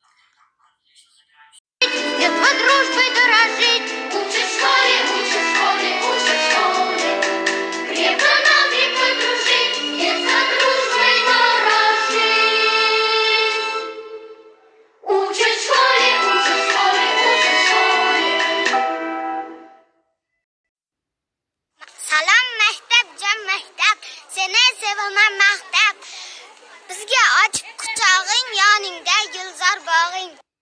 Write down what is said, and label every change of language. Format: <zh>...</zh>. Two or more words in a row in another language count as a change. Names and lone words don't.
<ru>Детство дружбой дорожить, учат в школе, учат в школе, учат в школе. Крепко дружить, детство дружбой дорожить. Учат в школе, учат в школе, учат в школе.</ru> <uz>Salom maktab, jon maktab, seni sevaman maqtab. Bizga ochib quchog'ing, yoningda gulzor bog'ing.</uz>